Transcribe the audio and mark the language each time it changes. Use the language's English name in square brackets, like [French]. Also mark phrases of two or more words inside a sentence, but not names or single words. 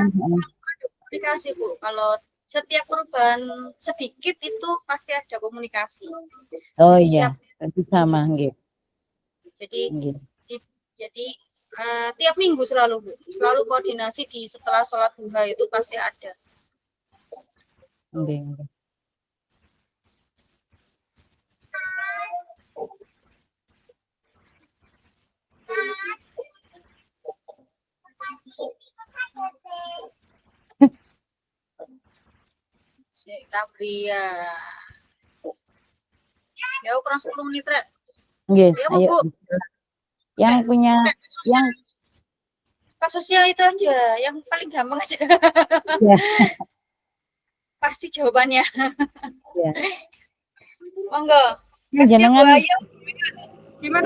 [Indonesian] ada komunikasi, Bu. Kalau setiap perubahan sedikit itu pasti ada komunikasi. oh Jadi iya, siap. berarti sama nggih. Jadi Nggih. jadi tiap minggu selalu, Bu. Selalu koordinasi di setelah sholat duha itu pasti ada. [Javanese] Nggih, nggih. Tabria. [Indonesian] Ya kurang 10 menit, Rek. Nggih, Ya, ayo. Bu. Yang punya yang Kasusnya itu aja, yang paling gampang aja. ya, Pasti jawabannya. ya. Monggo. Jenengan Gimana?